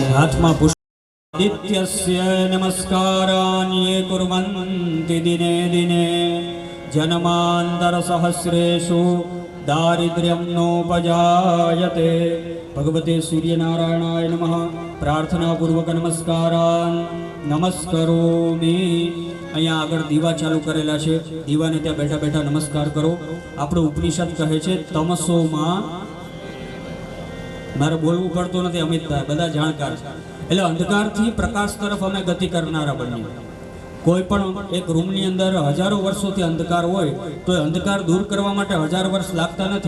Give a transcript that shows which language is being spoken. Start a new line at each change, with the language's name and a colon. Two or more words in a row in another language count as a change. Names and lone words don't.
Gujarati: હાથમાં પુષ્પ
Sanskrit: आदित्यस्य नमस्कारान् ये कुर्वन्ति दिने दिने जन्मान्तरसहस्रेषु दारिद्र्यं नोपजायते। भगवते सूर्यनारायणाय नमः प्रार्थना पूर्वक नमस्कारान् नमस्करोमि।
Gujarati: અહીંયા આગળ દીવા ચાલુ કરેલા છે, દીવાને ત્યાં બેઠા બેઠા નમસ્કાર કરો। આપણો ઉપનિષદ કહે છે તમસોમાં, મારે બોલવું પડતું નથી, અમિતભાઈ બધા જાણકાર છે, એટલે અંધકારથી પ્રકાશ તરફ અમે ગતિ કરનારા બનીએ। કોઈ પણ એક રૂમની અંદર હજારો વર્ષોથી અંધકાર હોય તો એ અંધકાર દૂર કરવા માટે 1000 વર્ષ લાગતા નથી।